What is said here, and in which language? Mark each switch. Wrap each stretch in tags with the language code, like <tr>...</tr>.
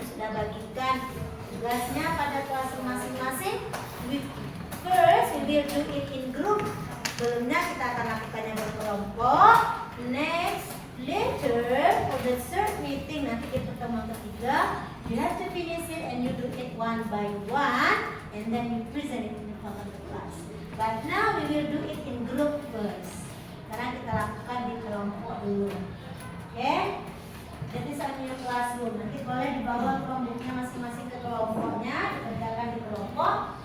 <id>Sudah bagikan tugasnya pada kelas masing-masing.</id> <en>First, we will do it in group.</en> <id>Sebelumnya kita akan lakukannya berkelompok.</id> <en>Next, later for the third meeting,</en> <id>nanti di pertemuan ketiga,</id> <en>you have to finish it and you do it one by one, and then you present it in front of the class. But now we will do it in group first.</en> <id>Sekarang kita lakukan di kelompok dulu. Oke? Jadi saat ini classroom, nanti boleh dibawa kelompoknya masing-masing ke kelompoknya, dikerjakan di kelompok.</id>